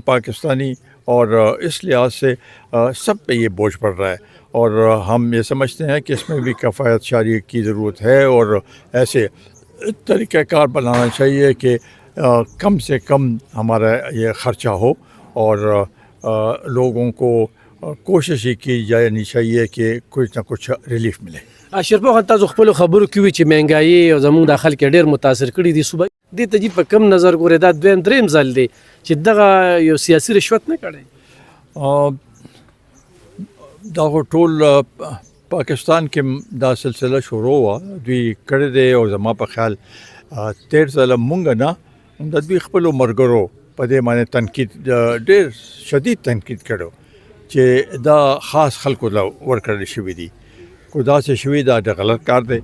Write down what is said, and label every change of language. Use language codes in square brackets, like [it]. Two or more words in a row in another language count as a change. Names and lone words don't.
[ur] پاکستانی، اور اس لحاظ سے سب پہ یہ بوجھ پڑ رہا ہے، اور ہم یہ سمجھتے ہیں کہ اس میں بھی کفایت شعاری کی ضرورت ہے، اور ایسے طریقہ کار بنانا چاہیے کہ کم سے کم ہمارا یہ خرچہ ہو، اور لوگوں کو کوشش ہی کی جانی چاہیے کہ کچھ نہ کچھ ریلیف ملے۔ [ps] شرپا خان، تاسو خپل خبرو کې وی چې مهنګایي او زموږ د خلک ډېر متاثر کړي دي، صوبه دې ته جی په کم نظر ګورې؟ دا دریم ځل دی چې دغه یو سیاسي رشوت نه کړی؟ دا ټول پاکستان کې دا سلسله شروع وه، دوی کړی دی، او زما په خیال تیر ځله مونږ نه د دوی خپلو ملګرو په دې باندې تنقید، ډېر شدید تنقید کړو چې دا خاص خلکو له ورکړل شوي دي، کو داسې شوي دا د غلط کار دی۔